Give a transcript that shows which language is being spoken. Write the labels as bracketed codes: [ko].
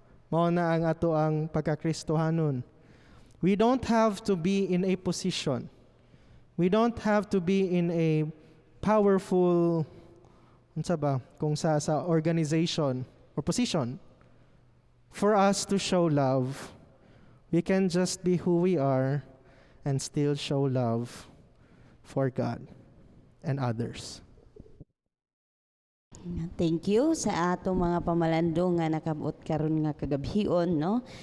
[ceb] Mao na ang ato ang pagkakristohanon. [en] We don't have to be in a position. We don't have to be in a powerful, [ceb] unsa ba, kung sa [en] organization or position for us to show love. We can just be who we are and still show love for God and others. Thank you [ceb] sa atong mga pamalandong nga nakabot karon nga kagabhion, no?